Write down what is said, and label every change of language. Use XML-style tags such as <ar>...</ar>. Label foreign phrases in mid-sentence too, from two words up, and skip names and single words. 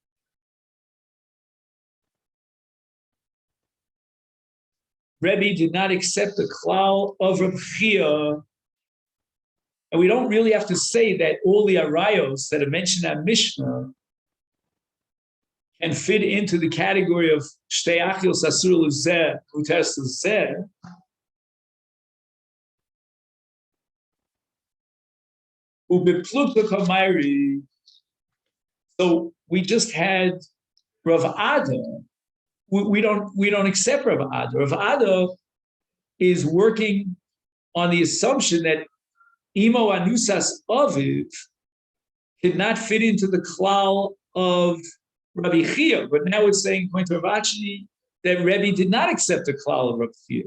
<en>Rebbe did not accept the klal of Rav Chia. And we don't really have to say that all the arayos that are mentioned in Mishnah can fit into the category of</en> <he>shtei achios asur l'zeh, muteras l'zeh.</he> <arc>Ubeplukta kamayri.</arc> <en>So we just had Rav Ada. We don't accept Rav Ada. Rav Ada is working on the assumption that</en> <he>Imo Anusas Aviv</he> <en>did not fit into the klal of Rabbi Chia, but now it's saying, according to Rav Ashi, that Rebbe did not accept the klal of Rabbi Chia.</en>